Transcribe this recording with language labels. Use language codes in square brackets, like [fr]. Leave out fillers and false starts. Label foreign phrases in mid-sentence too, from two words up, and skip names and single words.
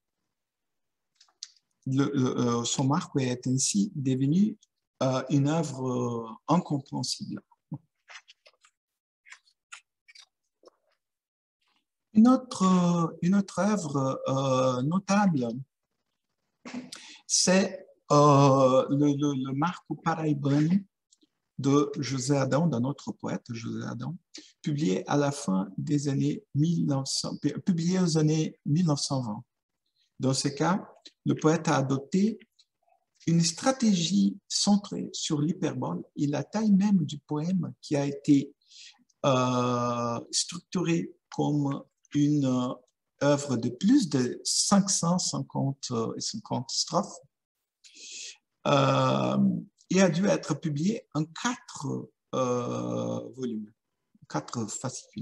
[fr] Son marque est ainsi devenu une œuvre incompréhensible. Une autre œuvre notable, c'est le marco paraibano de José Adão, d'un autre poète, José Adão, publié à la fin des années 1900, publié aux années 1920. Dans ce cas, le poète a adopté une stratégie centrée sur l'hyperbole et la taille même du poème qui a été structurée comme une œuvre de plus de 550 strophes et a dû être publié en 4 volumes, 4 fascicules.